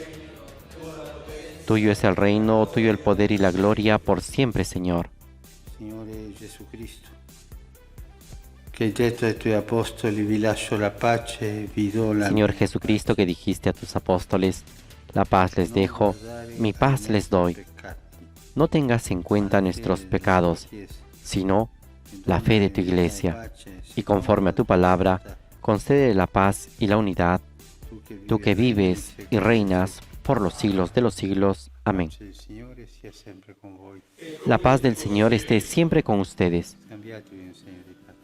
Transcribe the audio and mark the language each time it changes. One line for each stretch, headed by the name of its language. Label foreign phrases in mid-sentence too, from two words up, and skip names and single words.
Spanish: Tuyo es el reino, tuyo el poder y la gloria por siempre, Señor.
Italian: Signore Gesù Cristo, che hai detto ai tuoi apostoli, vi lascio la pace, vi do la
Spanish: Señor Jesucristo, que dijiste a tus apóstoles, la paz les dejo, mi paz les doy. No tengas en cuenta nuestros pecados, sino la fe de tu Iglesia, y conforme a tu palabra, concede la paz y la unidad, tú que vives y reinas por los siglos de los siglos. Amén.
Italian: Il Signore sia sempre con voi.
Spanish: La paz del Señor esté siempre con ustedes.
Italian: Cambiatevi un segno di pace.